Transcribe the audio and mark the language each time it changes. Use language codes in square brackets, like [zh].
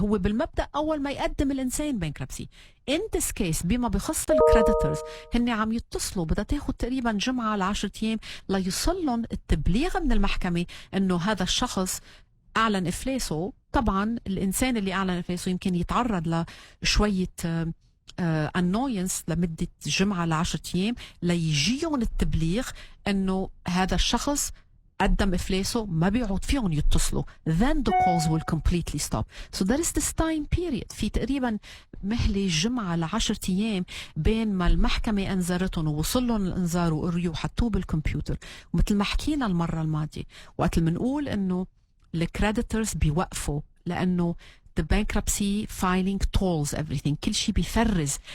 [ar] هو بالمبدا اول ما يقدم الانسان بانكربسي. ان ذس كيس بما بخص الكريديتورز هن عم يتصلوا، بدها تاخذ تقريبا جمعه ل 10 ايام ليوصل لهم التبليغ من المحكمه انه هذا الشخص اعلن افلاسه. طبعا الانسان اللي اعلن افلاسه يمكن يتعرض لشويه annoyance لمدة جمعة ل10 أيام ليجيهم التبليغ انه هذا الشخص قدم افلاسه، ما بيعود فيهم يتصلوا. [en] then the calls will completely stop. so there is this time period، [ar] في تقريبا مهلة جمعة ل10 أيام بين ما المحكمة انذرتهم ووصل لهم الانذار وقريوا وحطوه بالكمبيوتر. ومثل ما حكينا المرة الماضية وقت اللي بنقول انه الكريديتورز بيوقفوا لانه [en] the bankruptcy filing tolls everything، [ar] كل شيء بيفرز.